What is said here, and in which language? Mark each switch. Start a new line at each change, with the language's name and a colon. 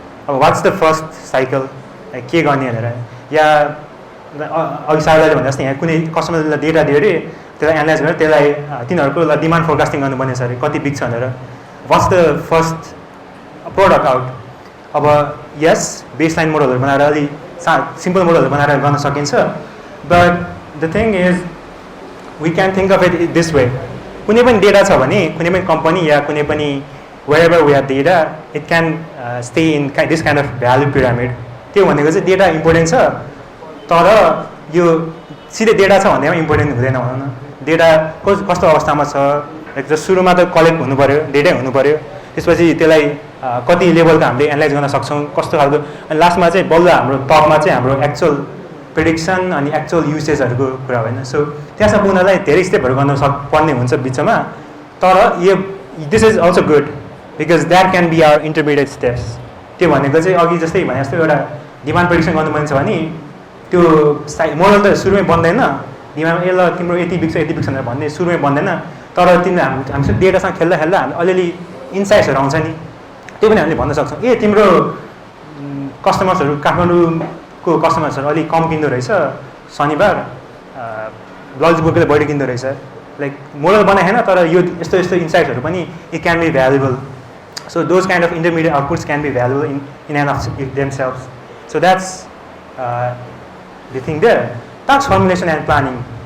Nepali: अब
English: what's the first cycle
Nepali: के गर्ने भनेर, या अघि साइडले भने जस्तै यहाँ कुनै कस्टमरलाई डेटा दियो रे, त्यसलाई एनालाइज गरेर त्यसलाई तिनीहरूको डिमान्ड फोरकास्टिङ गर्नुपर्ने छ अरे, कति बिक्छ भनेर.
English: What's the first product out.
Nepali: अब यस बेसलाइन मोडलहरु बनाएर अलि सिम्पल मोडलहरु बनाएर गर्न सकिन्छ.
English: But the thing is we can think of it this way.
Nepali: कुनै पनि डेटा छ भने कुनै पनि
English: Company या कुनै पनि wherever we have data, it can stay in this kind of value pyramid.
Nepali: त्यो भनेको चाहिँ डेटा इम्पोर्टेन्ट छ, तर यो सिधै डेटा छ भन्दैमा इम्पोर्टेन्ट हुँदैन भनौँ न. डेटा कस्तो अवस्थामा छ, एक सुरुमा त कलेक्ट हुनु पर्यो, डेटा हुनु पर्यो, त्यसपछि त्यसलाई कति लेभलको हामीले एनालाइज गर्न सक्छौँ, कस्तो खालको, अनि लास्टमा चाहिँ बल्ल हाम्रो टपमा चाहिँ हाम्रो एक्चुअल प्रेडिक्सन अनि एक्चुअल युसेजहरूको कुरा होइन. सो त्यहाँसम्म पुग्नलाई धेरै स्टेपहरू गर्न पर्ने हुन्छ बिचमा.
English: तर यो this is also good because that can be our intermediate steps.
Nepali: त्यो भनेको चाहिँ अघि जस्तै भने जस्तो एउटा डिमान्ड प्रेडिक्सन गर्नुपर्ने छ भने त्यो मोडल त सुरुमै बन्दैन, डिमान्ड ए ल तिम्रो यति बिक्छ भनेर भन्ने सुरुमै बन्दैन. तर तिम्रो हामीसँग डेटासँग खेल्दा खेल्दा हामी अलिअलि इन्साइट्सहरू आउँछ नि, त्यो पनि हामीले भन्न सक्छौँ. ए तिम्रो कस्टमर्सहरू काठमाडौँको कस्टमर्सहरू अलिक कम किन्दो रहेछ, शनिबार लजिटपुरको बढी किन्दो रहेछ. लाइक मोडल बनाएन तर यो यस्तो यस्तो इन्साइट्सहरू पनि
English: It can be valuable. So those kind of intermediate outputs can be valuable in and of themselves. So that's the thing there. Task formulation and planning.